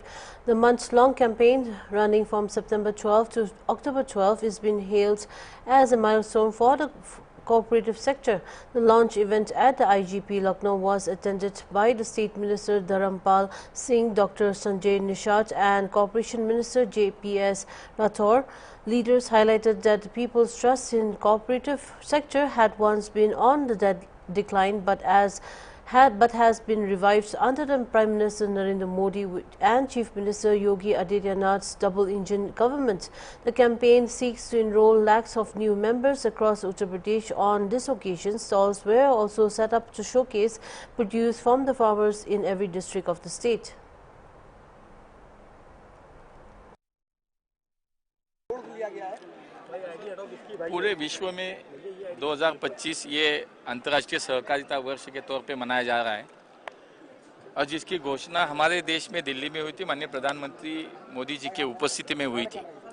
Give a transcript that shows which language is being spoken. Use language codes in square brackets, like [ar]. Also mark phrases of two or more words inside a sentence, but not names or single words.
[en] The months-long campaign, running from September 12 to October 12, is being hailed as a milestone for the cooperative sector. The launch event at the IGP Lucknow was attended by the State Minister Dharampal Singh, Dr. Sanjay Nishat and Corporation Minister JPS Rathore. Leaders highlighted that the people's trust in cooperative sector had once been on the decline, but has been revived under the Prime Minister Narendra Modi and Chief Minister Yogi Adityanath's double-engine government. The campaign seeks to enroll lakhs of new members across Uttar Pradesh. On this occasion, stalls were also set up to showcase produce from the farmers in every district of the state. [hi] पूरे विश्व में 2025 ये अंतर्राष्ट्रीय सहकारिता वर्ष के तौर पे मनाया जा रहा है और जिसकी घोषणा हमारे देश में दिल्ली में हुई थी, माननीय प्रधानमंत्री मोदी जी के उपस्थिति में हुई थी।